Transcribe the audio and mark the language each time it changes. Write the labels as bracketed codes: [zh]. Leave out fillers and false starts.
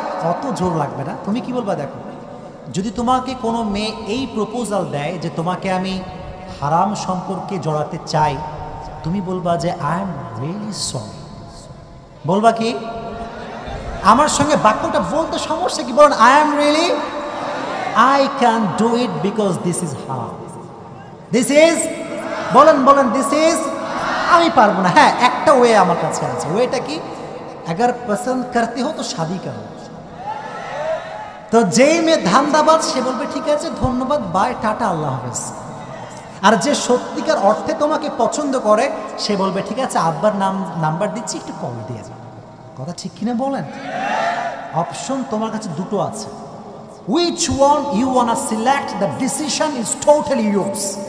[bn] অত জোর লাগবে না, তুমি কি বলবা দেখো, যদি তোমাকে কোনো মেয়ে এই প্রপোজাল দেয় যে তোমাকে আমি হারাম সম্পর্কে জড়াতে চাই, তুমি বলবা যে [en] I am really sorry. [bn] বলবা কি? আমার সঙ্গে বাক্যটা বলতে সমস্যা কি? বলেন [en] I am really, I can do it because this is হারাম, this is, [bn] বলেন বলেন [en] this is, [bn] আমি পারবো না। হ্যাঁ, একটা ওয়ে আমার কাছে আছে। ওয়েটা কি? [hi] अगर पसंद करते हो तो शादी करो। [bn] তো যেই মেয়ে ধান্দাবাজ সে বলবে ঠিক আছে ধন্যবাদ, বাই, টাটা, আল্লাহ হাফেজ। আর যে সত্যিকার অর্থে তোমাকে পছন্দ করে সে বলবে ঠিক আছে আব্বার নাম্বার দিচ্ছি, একটু কল দিয়ে যাও। কথা ঠিক কিনা বলেন? অপশন তোমার কাছে দুটো আছে। [en] Which one you wanna select, the decision is totally yours.